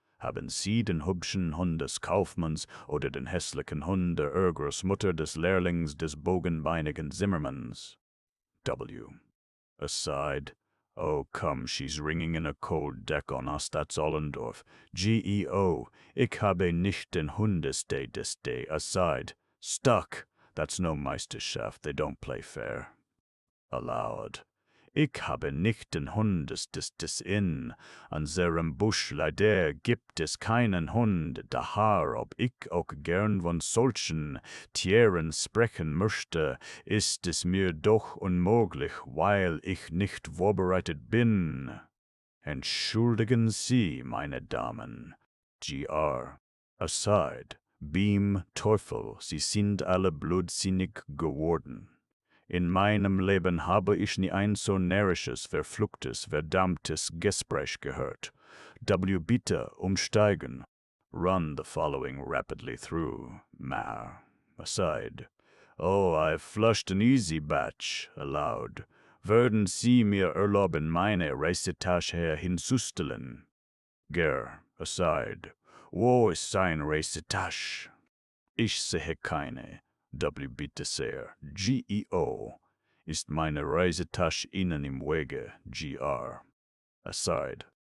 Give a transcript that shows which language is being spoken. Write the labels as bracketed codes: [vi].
[de] Haben Sie den hübschen Hund des Kaufmanns oder den hässlichen Hund der Urgroßmutter des Lehrlings des bogenbeinigen Zimmermanns? [en] W. Aside. Oh, come, she's ringing in a cold deck on us, that's Ollendorf. G.E.O. [de] Ich habe nicht den Hundestay des Day. [en] Aside. Stuck. That's no Meisterschaft, they don't play fair. Aloud. [de] Ich habe nicht den Hundes des in unserem Busch leider gibt es keinen Hund, daher ob ich auch gern von solchen Tieren sprechen möchte, ist es mir doch unmöglich, weil ich nicht vorbereitet bin. Entschuldigen Sie, meine Damen. GR. Aside. Beam, Teufel, Sie sind alle blödsinnig geworden. In meinem Leben habe ich nie ein so närrisches, verfluchtes, verdammtes Gespräch gehört. W. Bitte umsteigen. [en] Run the following rapidly through. Mar. Aside. Oh, I've flushed an easy batch. Aloud. [de] Würden Sie mir erlauben, meine Reisetasche hinzustellen? Ger. Aside. Wo ist sein Reisetasche? Ich sehe keine. W. Bitte sehr. G.E.O. Ist meine Reisetasche Ihnen im Wege? G.R. Aside.